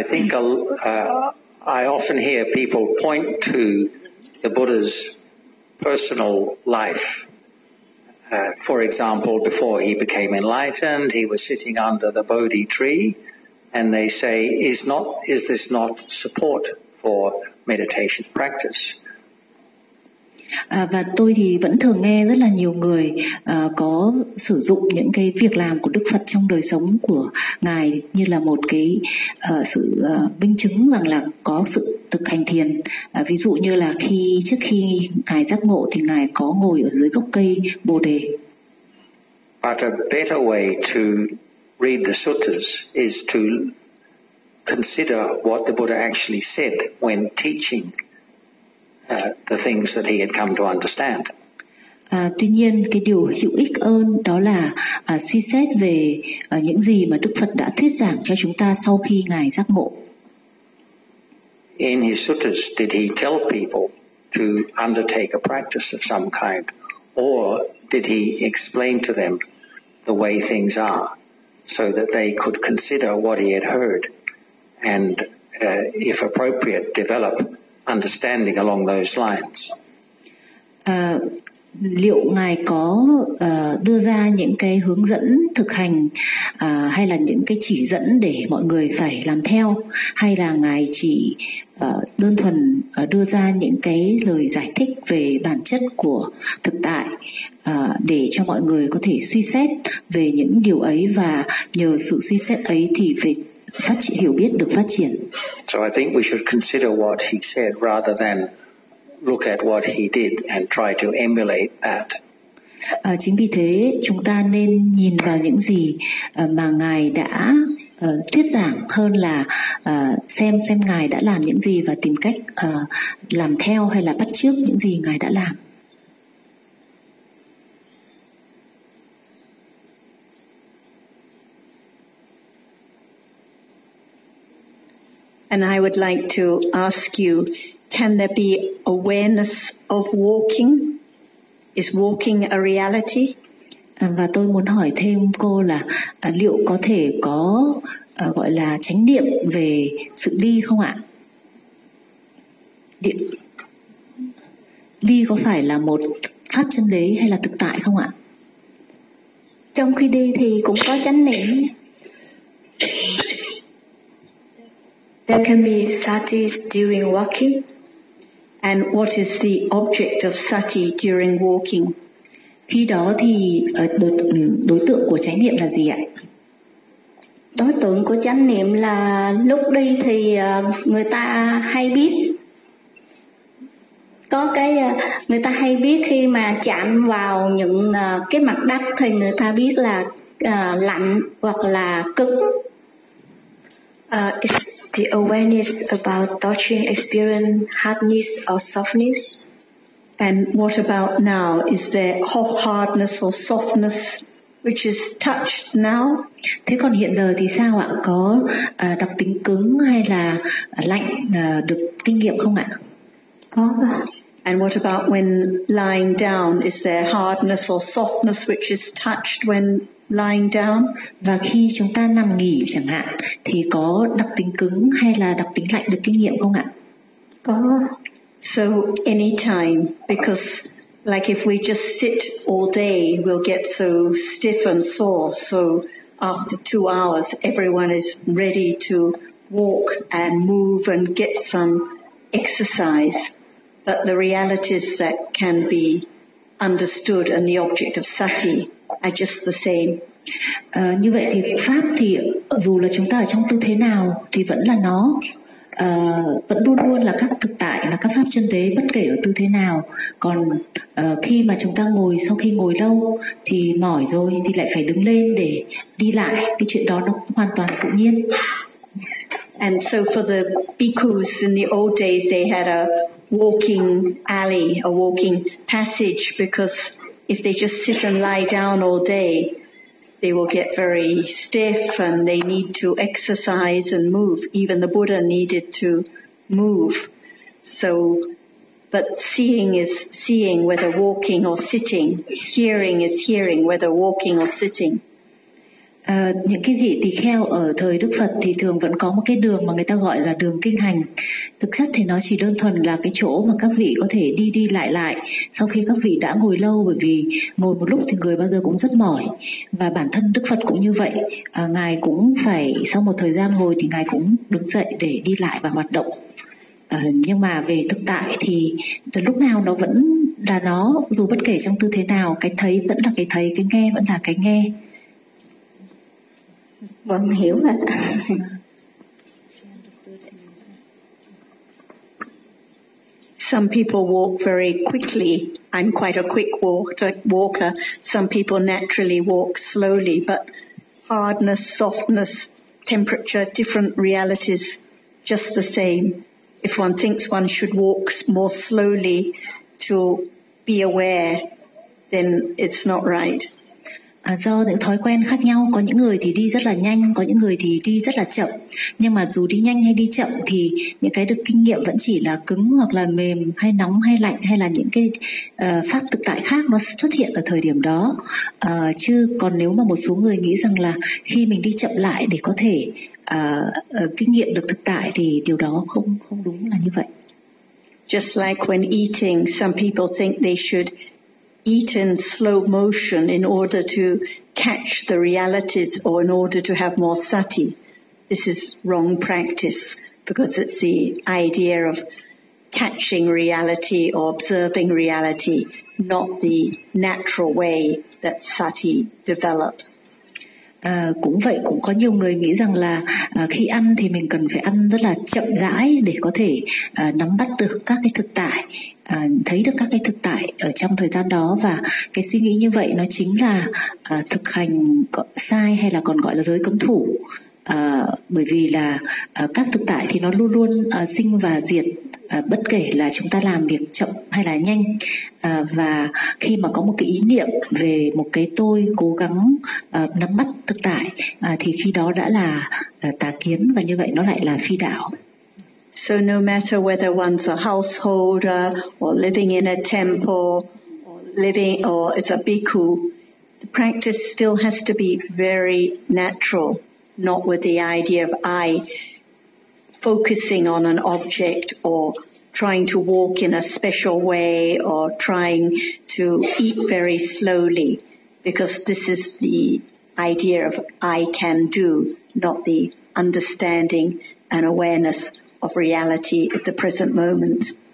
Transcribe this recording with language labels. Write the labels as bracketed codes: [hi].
[en] I often hear people point to the Buddha's personal life. For example, before he became enlightened, he was sitting under the Bodhi tree, and they say, is this not support for meditation practice? [vi] Và tôi thì vẫn thường nghe rất là nhiều người có sử dụng những cái việc làm của Đức Phật trong đời sống của ngài như là một cái sự minh chứng rằng là có sự thực hành thiền. Ví dụ như là khi trước khi ngài giác ngộ thì ngài có ngồi ở dưới gốc cây Bồ đề. [en] But a better way to read the suttas is to consider what the Buddha actually said when teaching the things that he had come to understand. [vi] Tuy nhiên cái điều hữu ích hơn đó là suy xét về những gì mà Đức Phật đã thuyết giảng cho chúng ta sau khi ngài giác ngộ. [en] In his suttas, did he tell people to undertake a practice of some kind, or did he explain to them the way things are so that they could consider what he had heard and if appropriate develop understanding along those lines? [vi] Liệu ngài có đưa ra những cái hướng dẫn thực hành hay là những cái chỉ dẫn để mọi người phải làm theo, hay là ngài chỉ đơn thuần đưa ra những cái lời giải thích về bản chất của thực tại để cho mọi người có thể suy xét về những điều ấy và nhờ sự suy xét ấy thì về phát triển, hiểu biết được phát triển. [en] So I think we should consider what he said rather than look at what he did and try to emulate that. [vi] Chính vì thế chúng ta nên nhìn vào những gì mà ngài đã thuyết giảng hơn là xem ngài đã làm những gì và tìm cách làm theo hay là bắt chước những gì ngài đã làm. [en] And I would like to ask you, can there be awareness of walking? Is walking a reality? [vi] Và tôi muốn hỏi thêm cô là liệu có thể có gọi là chánh niệm về sự đi không ạ? Đi có phải là một pháp chân lý hay là thực tại không ạ? Trong khi đi thì cũng có chánh niệm. [en] There can be sati during walking. And what is the object of sati during walking? [vi] Khi đó thì đối tượng của chánh niệm là gì ạ? Đối tượng của chánh niệm là lúc đi thì người ta hay biết. Có cái người ta hay biết khi mà chạm vào những cái mặt đất thì người ta biết là lạnh hoặc là cứng. [en] It's the awareness about touching experience hardness or softness. And what about now? Is there hot hardness or softness which is touched now? [vi] Thế còn hiện giờ thì sao ạ? Có đặc tính cứng hay là lạnh được kinh nghiệm không ạ? Có. [en] And what about when lying down? Is there hardness or softness which is touched when lying down? [vi] Và khi chúng ta nằm nghỉ chẳng hạn, thì có đặc tính cứng hay là đặc tính lạnh được kinh nghiệm không ạ? Có. [en] So anytime, because like if we just sit all day, we'll get so stiff and sore. So after 2 hours, everyone is ready to walk and move and get some exercise. But the realities that can be understood and the object of sati are just the same. [vi] Như vậy thì pháp thì dù là chúng ta ở trong tư thế nào thì vẫn là nó. Vẫn luôn luôn là các thực tại, là các pháp chân tế bất kể ở tư thế nào. Còn khi mà chúng ta ngồi, sau khi ngồi lâu thì mỏi rồi thì lại phải đứng lên để đi lại. Cái chuyện đó nó cũng hoàn toàn tự nhiên. [en] And so for the bhikkhus in the old days, they had a walking alley, a walking passage, because if they just sit and lie down all day, they will get very stiff and they need to exercise and move. Even the Buddha needed to move. So, but seeing is seeing, whether walking or sitting. Hearing is hearing, whether walking or sitting. [vi] Những cái vị tỳ kheo ở thời Đức Phật thì thường vẫn có một cái đường mà người ta gọi là đường kinh hành. Thực chất thì nó chỉ đơn thuần là cái chỗ mà các vị có thể đi đi lại lại sau khi các vị đã ngồi lâu, bởi vì ngồi một lúc thì người bao giờ cũng rất mỏi. Và bản thân Đức Phật cũng như vậy, Ngài cũng phải sau một thời gian ngồi thì Ngài cũng đứng dậy để đi lại và hoạt động. Nhưng mà về thực tại thì lúc nào nó vẫn là nó, dù bất kể trong tư thế nào, cái thấy vẫn là cái thấy, cái nghe vẫn là cái nghe. Vâng, hiểu ạ. [en] Some people walk very quickly. I'm quite a quick walker. Some people naturally walk slowly, but hardness, softness, temperature, different realities, just the same. If one thinks one should walk more slowly to be aware, then it's not right. [vi] Do những thói quen khác nhau, có những người thì đi rất là nhanh, có những người thì đi rất là chậm. Nhưng mà dù đi nhanh hay đi chậm thì những cái được kinh nghiệm vẫn chỉ là cứng hoặc là mềm hay nóng hay lạnh hay là những cái pháp thực tại khác nó xuất hiện ở thời điểm đó. Chứ còn nếu mà một số người nghĩ rằng là khi mình đi chậm lại để có thể kinh nghiệm được thực tại thì điều đó không đúng là như vậy. [en] Just like when eating, some people think they should eat in slow motion in order to catch the realities or in order to have more sati. This is wrong practice because it's the idea of catching reality or observing reality, not the natural way that sati develops. [vi] Cũng vậy, cũng có nhiều người nghĩ rằng là khi ăn thì mình cần phải ăn rất là chậm rãi để có thể nắm bắt được các cái thực tại, thấy được các cái thực tại ở trong thời gian đó. Và cái suy nghĩ như vậy nó chính là thực hành sai, hay là còn gọi là giới cấm thủ. Bởi vì là các thực tại thì nó luôn luôn sinh và diệt, bất kể là chúng ta làm việc chậm hay là nhanh. Và khi mà có một cái ý niệm về một cái tôi cố gắng nắm bắt thực tại, thì khi đó đã là tà kiến, và như vậy nó lại là phi đạo. [en] So no matter whether one's a householder or living in a temple or living or is a bhikkhu, the practice still has to be very natural, not with the idea of I focusing on an object or trying to walk in a special way or trying to eat very slowly, because this is the idea of I can do, not the understanding and awareness of reality at the present moment.